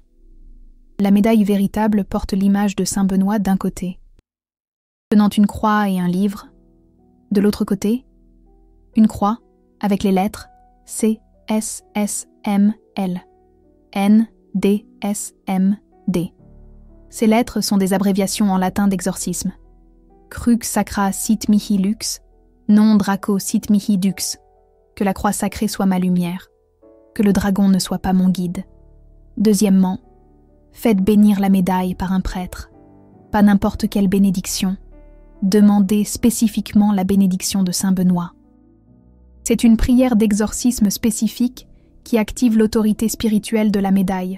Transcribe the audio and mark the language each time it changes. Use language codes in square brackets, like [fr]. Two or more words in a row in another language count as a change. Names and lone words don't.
[fr] La médaille véritable porte l'image de Saint-Benoît d'un côté, tenant une croix et un livre. De l'autre côté, une croix avec les lettres C, S, S, M, L, N, D, S, M, D. Ces lettres sont des abréviations en latin d'exorcisme. [la] Crux sacra sit mihi lux, non draco sit mihi dux. [fr] Que la croix sacrée soit ma lumière, que le dragon ne soit pas mon guide. Deuxièmement, faites bénir la médaille par un prêtre, pas n'importe quelle bénédiction. Demandez spécifiquement la bénédiction de Saint-Benoît. C'est une prière d'exorcisme spécifique qui active l'autorité spirituelle de la médaille.